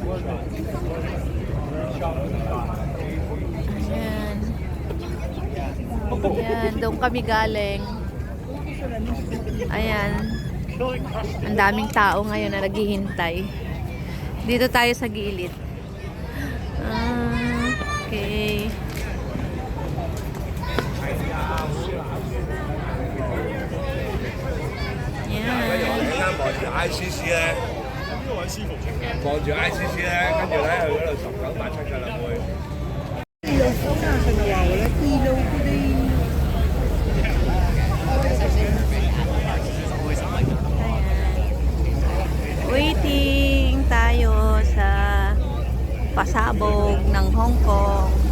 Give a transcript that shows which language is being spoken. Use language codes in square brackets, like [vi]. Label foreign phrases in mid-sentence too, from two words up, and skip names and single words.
[tl] Ayan. Ayan, doon kami galing. Ayan. Ang daming tao ngayon na naghihintay. Dito tayo sa gilid. Okay. [yue] 望住 ICC 咧，望住 ICC 咧，跟住咧佢嗰度19.7㗎啦，會。 [tl] Ilaw ko na. Nawawala. Ilaw ko din. Waiting tayo sa pasabog ng Hong Kong.